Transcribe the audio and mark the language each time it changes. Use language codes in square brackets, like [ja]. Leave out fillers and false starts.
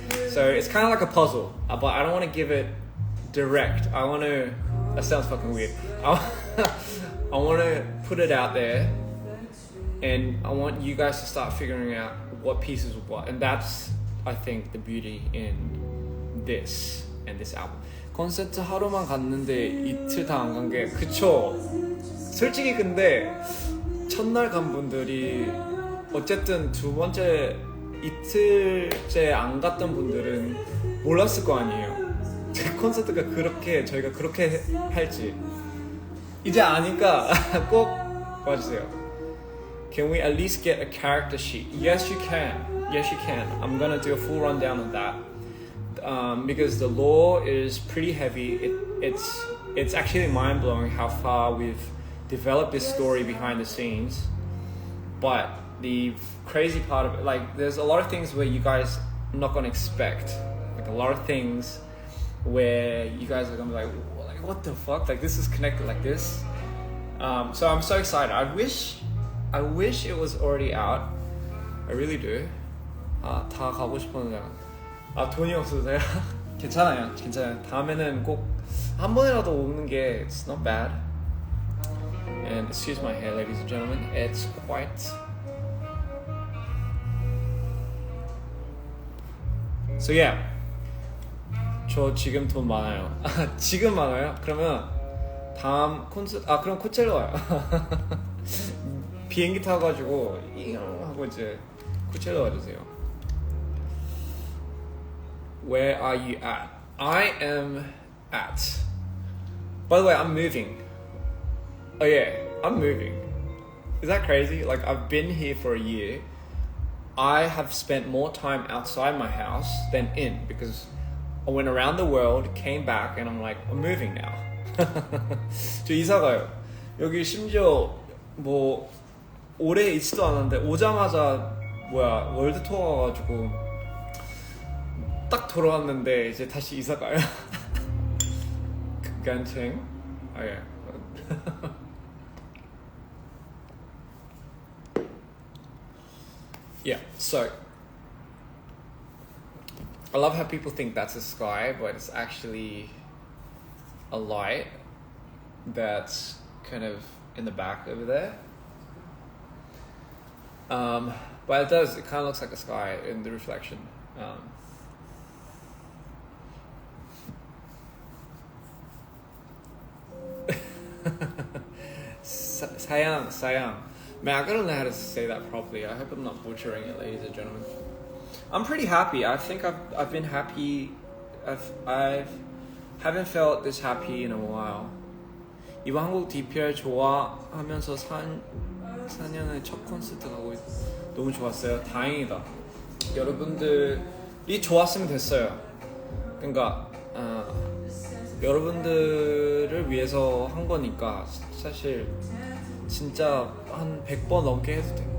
[en] So it's kind of like a puzzle, but I don't want to give it direct. That sounds fucking weird. I want to put it out there, and I want you guys to start figuring out what pieces are what. And that's, I think, the beauty in this album. [ko] 콘서트 하루만 갔는데 이틀 다 안 간 게, 그쵸? 솔직히 근데 첫날 간 분들이 어쨌든 두 번째 이틀째 안 갔던 분들은 몰랐을 거 아니에요. 제 콘서트가 저희가 그렇게 할지 이제 아니까 꼭 와주세요. [en] Can we at least get a character sheet? Yes, you can. I'm gonna do a full rundown of that, because the lore is pretty heavy. It's actually mind-blowing how far we've developed this story behind the scenes. But the crazy part of it, like, there's a lot of things where you guys are not gonna expect. Like, a lot of things where you guys are gonna be like, what the fuck? Like, this is connected like this. So I'm so excited. I wish it was already out. I really do. [ko] 다 가고 싶었는데 돈이 없어서요. 괜찮아요. 다음에는 꼭 한 번이라도 오는 게 [en] it's not bad. And excuse my hair, ladies and gentlemen. It's quite. So yeah. [ko] 저 지금 돈 많아요. 지금 많아요? 그러면 다음 콘서트, 그럼 코첼로 와요. 비행기 타가지고 하고 이제 코첼로 와주세요. [en] Where are you at? I am at. By the way, I'm moving. Oh yeah, I'm moving. Is that crazy? Like, I've been here for a year. I have spent more time outside my house than in, because I went around the world, came back, and I'm like, I'm moving now. [ko] 저 이사 가요. 여기 심지어 뭐 오래 있지도 않았는데 오자마자 월드 투어 가가지고 딱 돌아왔는데 이제 다시 이사 가요. 극간생. 예. [en] Yeah, so I love how people think that's a sky, but it's actually a light that's kind of in the back over there. But it does. It kind of looks like a sky in the reflection. Sayang. Man, I gotta know how to say that properly. I hope I'm not butchering it, ladies and gentlemen. I'm pretty happy. I think I've been happy. I haven't felt this happy in a while. [ko] 이번 한국 DPR 좋아하면서 4년의 첫 콘서트 가고 너무 좋았어요. 다행이다. 여러분들이 좋았으면 됐어요. 그러니까 여러분들을 위해서 한 거니까 사실 진짜 한 100번 넘게 해도 돼.